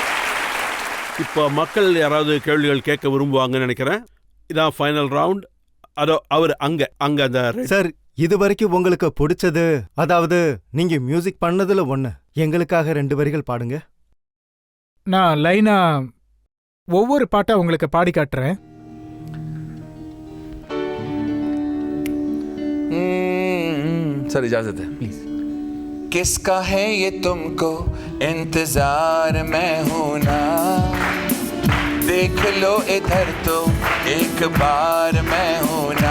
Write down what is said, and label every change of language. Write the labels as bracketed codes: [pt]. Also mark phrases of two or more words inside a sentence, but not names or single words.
[ta] இப்போ மக்கள் யாராவது கேள்விகள் கேட்க விரும்புவாங்கன்னு நினைக்கிறேன். இதான் ஃபைனல் ரவுண்ட். அதோ அவர் அங்க அந்த சார், இது வரைக்கும் உங்களுக்கு பிடிச்சது, அதாவது நீங்க மியூசிக் பண்ணதுல ஒண்ணு, எங்களுக்காக 2 வரிகள் பாடுங்க. நான் லைனா ஒவ்வொரு பாட்டா உங்களுக்கு பாடி காட்டுறேன். [hi] सर इजाजत है प्लीज। किसका है ये तुमको इंतजार मैं हूं ना, देख लो इधर तो एक बार मैं हूं ना।